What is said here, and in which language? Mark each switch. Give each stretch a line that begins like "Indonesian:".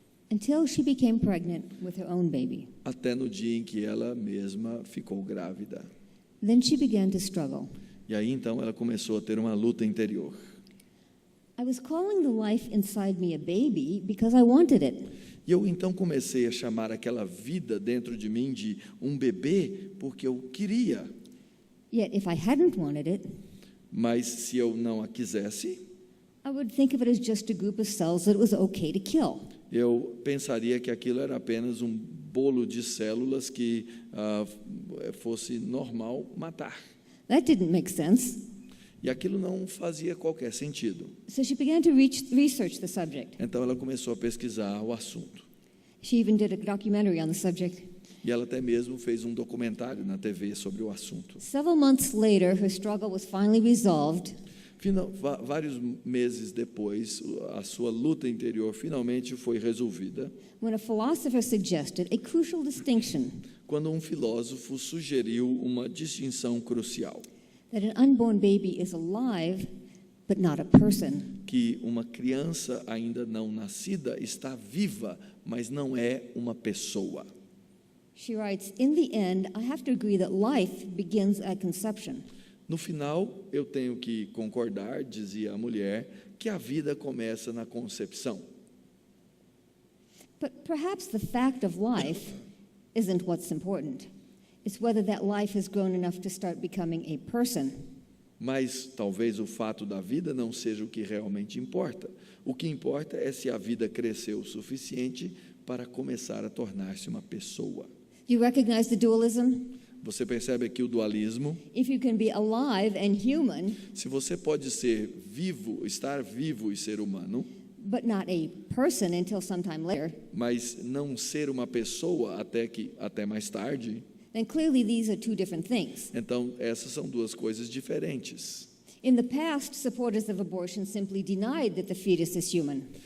English: Until she became pregnant with her own baby.
Portuguese: até no dia em que ela mesma ficou grávida.
English: Then she began to struggle.
Portuguese: E aí, então, ela começou a ter uma luta interior.
English: I was calling the life inside me a baby because I wanted it.
Portuguese: E eu, então, comecei a chamar aquela vida dentro de mim de um bebê, porque eu queria.
English: Yet if I hadn't wanted it,
Portuguese: Mas se eu não a quisesse,
English: I would think of it as just a group of cells that it was okay to kill.
Portuguese: eu pensaria que aquilo era apenas um bolo de células que fosse normal matar.
English: That didn't make sense.
Portuguese: E aquilo não fazia qualquer sentido.
English: So she began to research the subject.
Portuguese: Então ela começou a pesquisar o assunto.
English: She even did a documentary on the subject.
Portuguese: E ela até mesmo fez um documentário na TV sobre o assunto.
English: Several months later, her struggle was finally resolved.
Portuguese: Vários meses depois, a sua luta interior finalmente foi resolvida,
English: When a philosopher suggested a crucial distinction
Portuguese: quando um filósofo sugeriu uma distinção crucial,
English: that an unborn baby is alive, but not a person.
Portuguese: que uma criança ainda não nascida está viva, mas não é uma pessoa.
English: She writes, in the end, I have to agree that life begins at conception.
Portuguese: No final, eu tenho que concordar, dizia a mulher, que a vida começa na concepção.
English: But perhaps the fact of life isn't what's important. It's whether that life has grown enough to start becoming a person.
Portuguese: Mas talvez o fato da vida não seja o que realmente importa. O que importa é se a vida cresceu o suficiente para começar a tornar-se uma pessoa.
English: You recognize the dualism?
Portuguese: Você percebe aqui o dualismo?
English: If you can be alive and human,
Portuguese: Se você pode ser vivo, estar vivo e ser humano,
English: but not a person until sometime later,
Portuguese: mas não ser uma pessoa até mais tarde,
English: then clearly these are two different things.
Portuguese: então essas são duas coisas diferentes.
English: In the past, supporters of abortion simply denied that the fetus is human.